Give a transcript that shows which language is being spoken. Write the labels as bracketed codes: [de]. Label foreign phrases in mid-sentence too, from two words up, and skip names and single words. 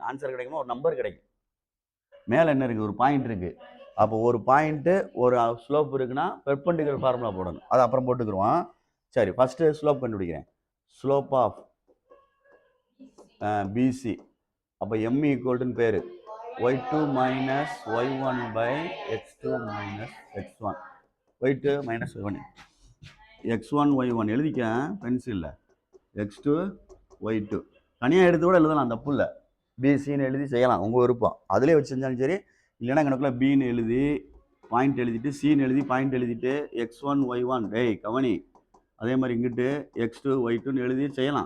[ta] ஆன்சர் கிடைக்குமா ஒரு நம்பர் கிடைக்கும். மேலே என்ன இருக்குது? ஒரு பாயிண்ட் இருக்குது. அப்போ ஒரு பாயிண்ட்டு ஒரு ஸ்லோப் இருக்குன்னா [en] perpendicular formula [ta] போடணும். அது அப்புறம் போட்டுக்குருவான். சரி, [en] first slope [ta] கண்டுபிடிக்கிறேன். [en] slope of PC. [ta] அப்போ [en] M equal to [ta] பேர் y2 - y1 / x2 - x1. y2 - y1, x1 y1 எழுதிக்க பென்சிலில். x2 y2 தனியாக எடுத்து கூட எழுதலாம், தப்பு இல்லை. பிசின்னு எழுதி செய்யலாம், உங்கள் விருப்பம். அதிலே வச்சு செஞ்சாலும் சரி. இல்லைன்னா கணக்குள்ள பின்னு எழுதி பாயிண்ட் எழுதிட்டு, சின்னு எழுதி பாயிண்ட் எழுதிட்டு, x1 y1 கவனி. அதே மாதிரி இங்கிட்டு x2 y2ன்னு எழுதி செய்யலாம்.